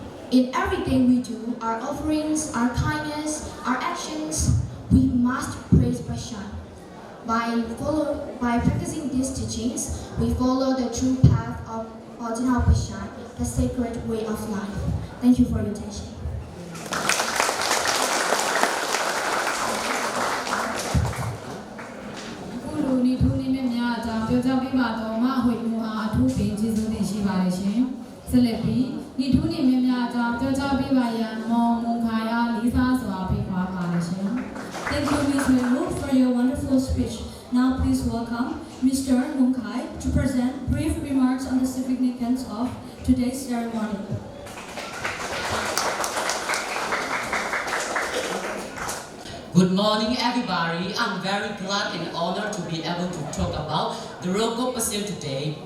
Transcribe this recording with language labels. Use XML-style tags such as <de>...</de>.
<en>In everything we do, our offerings, our kindness, our actions, we must praise Bashan. By practicing these teachings, we follow the true path of Ordinal Bashan, the sacred way of life. Thank you for your attention.</en> <my>အခုလိုနေထိုးနေမြတ်များအကြောင်းပြောကြားပေးပါတော့မအဝိမူအားအထူးပင်ကျေးဇူးတင်ရှိပါတယ်ရှင်။ဆက်လက်ပြီးနေထိုးနေမြတ်များအကြောင်းပြောကြားပေးပါရန်မောင်မုန်ခါရလေးစားစွာဖိတ်ခေါ်ပါတယ်ရှင်။</my> <en>Thank you, Ms. Melu, for your wonderful speech. Now please welcome Mr. Mung Khai to present brief remarks on the significance of today's ceremony. Good morning, everybody. I'm very glad and honored to be able to talk about the Rogo Passion today.</en>